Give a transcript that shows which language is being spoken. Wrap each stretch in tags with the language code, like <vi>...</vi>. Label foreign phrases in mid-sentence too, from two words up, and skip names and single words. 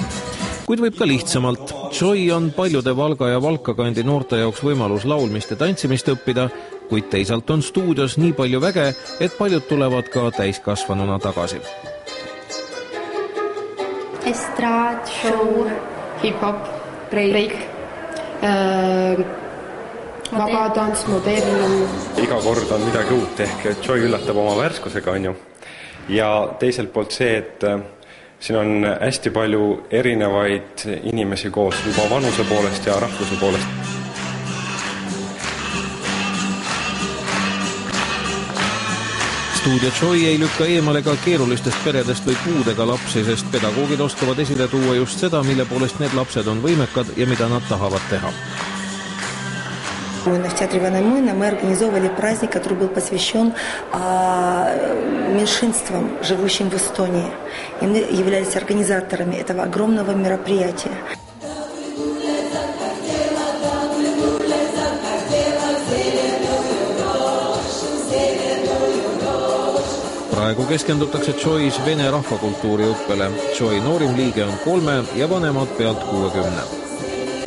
<et>Kuid võib ka lihtsamalt. Joy on paljude Valga ja Valkakandi noorte jaoks võimalus laulmist ja tantsimist õppida, kuid teisalt on stuudios nii palju väge, et paljud tulevad ka täiskasvanuna tagasi. Estraad, show, hip-hop, break, vabadans, modern. Iga kord on midagi uut ehk Joy üllatab oma värskusega, on ju. Ja teiselt poolt see, et siin on hästi palju erinevaid inimesi koos juba vanuse poolest ja rahvuse poolest. Stuudio Joy ei lükka eemale ka keerulistest peredest või puudega lapsi, sest pedagoogid oskavad esile tuua just seda, mille poolest need lapsed on võimekad ja mida nad tahavad teha.</et> <ru>В театре Ивана Мойна мы организовывали праздник, который был посвящен меньшинствам, живущим в Эстонии. И мы являлись организаторами этого огромного мероприятия.</ru> <et>Praegu keskendutakse Joys vene rahvakultuuri õppele. Joy noorim liige on 3 ja vanemad pealt 60.</et>